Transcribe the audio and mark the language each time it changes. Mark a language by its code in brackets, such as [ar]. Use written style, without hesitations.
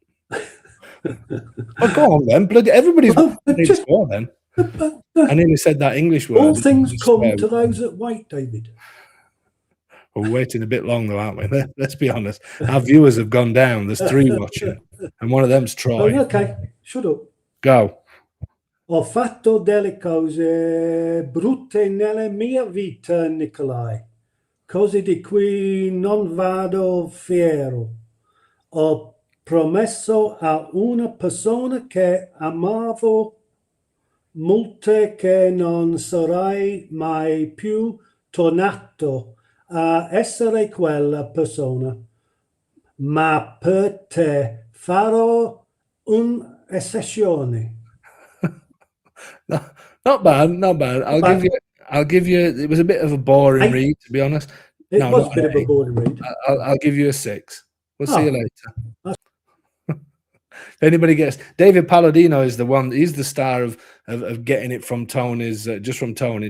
[en] Oh, go on then. Bloody everybody's score then. I nearly said that English word. All things come to those that wait, David. We're waiting a bit long though, aren't we? Let's be honest. Our viewers have gone down. There's 3 watching, and one of them's Troy. Oh, okay, shut up. Go. [it] Ho fatto delle cose brutte nella mia vita, Nicolai. Cose di cui non vado fiero. Ho promesso a una persona che amavo molte che non sarei mai più tornato a essere quella persona, ma per te farò un'eccezione. [en] No, not bad. I'll give you. It was a bit of a boring read, to be honest. It was a bit of a boring read. I'll give you a 6. We'll see you later. If anybody gets, David Palladino is the one. He's the star of getting it from Tony's, just from Tony.